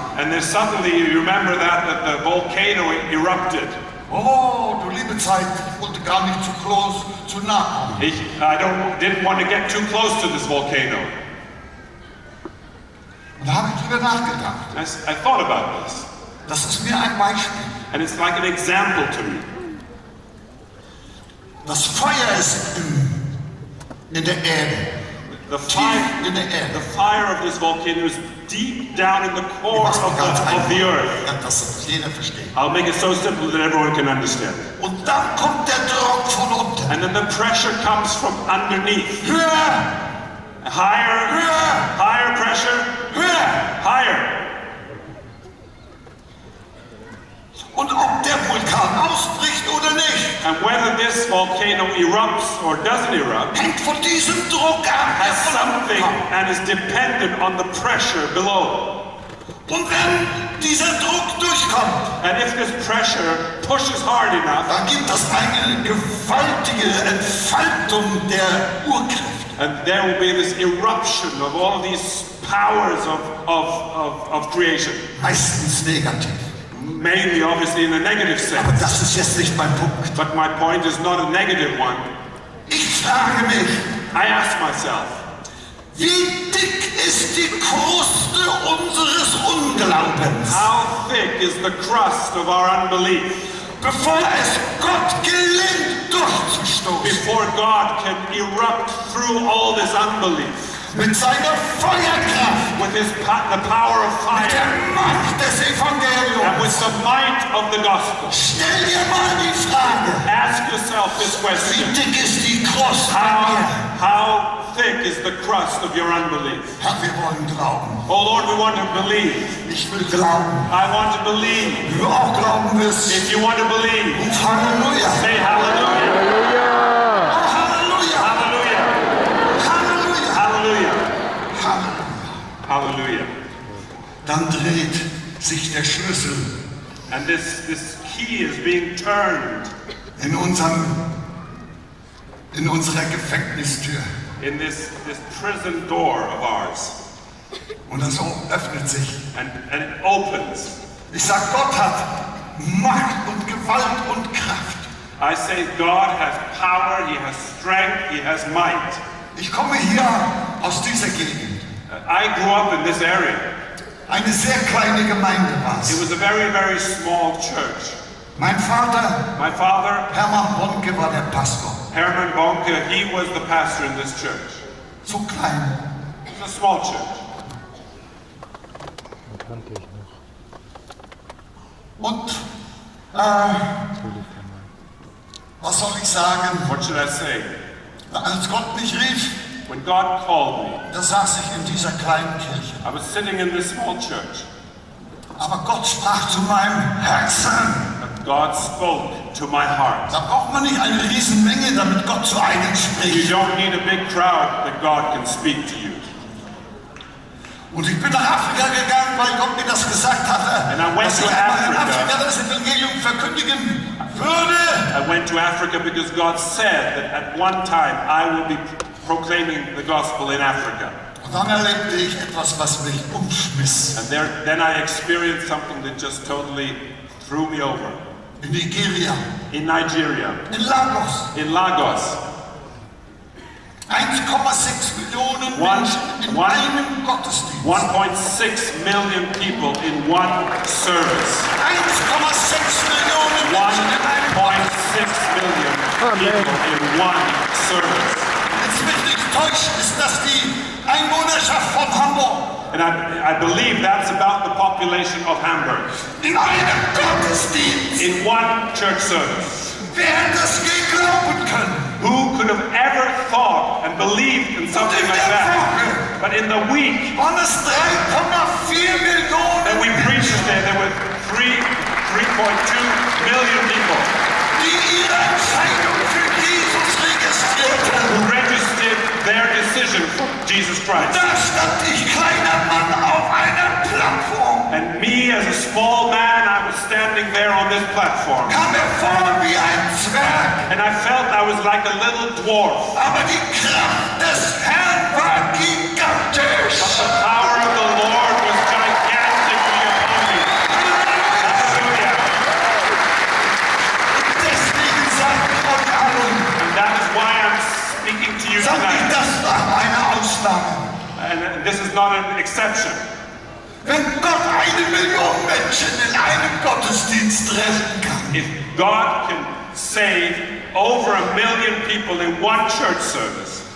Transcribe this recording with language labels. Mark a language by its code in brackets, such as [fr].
[en] And then suddenly you remember that the volcano erupted. [de] Oh, du liebe Zeit, ich wollte gar nicht zu nah kommen. [en] I didn't want to get too close to this volcano. [de] Und da habe ich drüber nachgedacht. [en] I thought about this. [de] Das ist mir ein Beispiel. [en] And it's like an example to me. [de] Das Feuer ist in der Erde. [en] The [de] Tief in der Erde. [en] fire of this volcano is deep down in the core of the earth. [de] Ja, dass jeder versteht. [en] I'll make it so simple that everyone can understand. [de] Und dann kommt der Druck von unten. [en] And then the pressure comes from underneath. [de] Höher, [en] Higher, [de] höher, [en] higher pressure, [de] höher. [en] higher. [de] Und ob der Vulkan ausbricht oder nicht, [en] And whether this volcano erupts or doesn't erupt [de] hängt von diesem Druck ab, der [en] has [de] von unten [en] something [de] kommt. [en] and is dependent on the pressure below. [de] Und wenn dieser Druck durchkommt, [en] And if this pressure pushes hard enough, [de] dann gibt es eine gewaltige Entfaltung der Urkraft. [en] and there will be this eruption of all of these powers of creation. [de] Meistens negativ. [en] Mainly, obviously, in a negative [de] Aber [en] sense. [de] das ist jetzt nicht mein Punkt. [en] But my point is not a negative one. [de] Ich frage mich, [en] I ask myself, [de] wie dick ist die Kruste unseres Unglaubens, [en] how thick is the crust of our unbelief [de] bevor es Gott gelingt durchzustoßen [en] before God can erupt through all this unbelief [de] mit seiner Feuerkraft, [en] with the power of [de] mit der [en] fire [de] Macht des [en] and [de] Evangeliums. [en] with the might of the gospel? [de] Stell dir mal die Frage, [en] Ask yourself this [de] wie [en] question. [de] dick ist die Kruste bei mir? [en] How thick is the crust of your unbelief? [de] Herr, wir wollen glauben. [en] Oh Lord, we want to believe. [de] Ich will glauben. [en] I want to believe. [de] Wenn du auch glauben wirst, [en] If you want to believe, [de] ruf Halleluja. [en] say hallelujah. Hallelujah. [de] Oh, Halleluja. [en] Hallelujah. [de] Halleluja. [en] Hallelujah. [de] Halleluja. [en] Hallelujah. [de] Dann dreht sich der Schlüssel [en] And this key is being turned [de] in unserer Gefängnistür. [en] in this prison door of ours. [de] Und das öffnet sich. [en] And it opens. [de] Ich sag, Gott hat Macht und Gewalt und Kraft. [en] I say God has power, He has strength, He has might. [de] Ich komme hier aus dieser Gegend. [en] I grew up in this area. [de] Eine sehr kleine Gemeinde war [en] It [de] es. [en] was a very, very small church. [de] Mein Vater, [en] My father, [de] Hermann Bonnke, war der Pastor. [en] Herman Bonnke, he was the pastor in this church. [de] So klein. [en] It's a small church. [de] Den kannte ich noch. Und, Natürlich kann man. was soll ich sagen? [en] What should I say? [de] Als Gott mich rief, [en] When God called me, [de] da saß ich in dieser kleinen Kirche. [en] I was sitting in this small church. [de] Aber Gott sprach zu meinem Herzen. [en] But God spoke to my heart. [de] Da braucht man nicht eine Riesenmenge, damit Gott zu einem [en] You [de] spricht. [en] don't need a big crowd that God can speak to you. [de] Und ich bin nach Afrika gegangen, weil Gott mir das gesagt hatte, [en] And I went [de] dass [en] to [de] ich einmal in [en] Africa. [de] Afrika das Evangelium verkündigen würde. [en] I went to Africa because God said that at one time I will be proclaiming the gospel in Africa. [de] Und dann erlebte ich etwas, was mich umschmiss. [en] And then I experienced something that just totally threw me over. [de] In Nigeria, [en] In Nigeria, [de] in Lagos, [en] in Lagos, [de] 1,6 Millionen Menschen in einem Gottesdienst. [en] 1.6 million people in one service. [de] 1,6 Millionen Menschen in einem [en] 1.6 million people in one service. [de] Jetzt mich nicht täuscht, ist das die Einwohnerschaft von Hamburg. [en] And I believe that's about the population of Hamburg. [de] In einem Gottesdienst. [en] In one church service. [de] Wer hätte es je glauben können? [en] Who could have ever thought and believed in something like that? But in the week [de] Waren es 3,4 Millionen [en] that we preached there were 3.2 million people [de] die ihre Entscheidung für Jesus registrierten. [en] who registered their decision for Jesus Christ. [de] Da stand ich, kleiner Mann, auf einer Plattform. [en] And me as a small man, I was standing there on this platform. [de] Kam mir vor wie ein Zwerg. [en] And I felt I was like a little dwarf. [de] Aber die Kraft des Herrn war gigantisch. [en] The power of the Lord was gigantically upon me. Hallelujah. [de] Deswegen sagt Gott allen, [en] And that is why I'm speaking to you [de] sag nicht, [en] tonight. [de] das war eine Ausnahme. [en] And this is not an exception. [de] Wenn Gott 1 Million Menschen in einem Gottesdienst retten kann, [en] If God can save over 1 million people in one church service,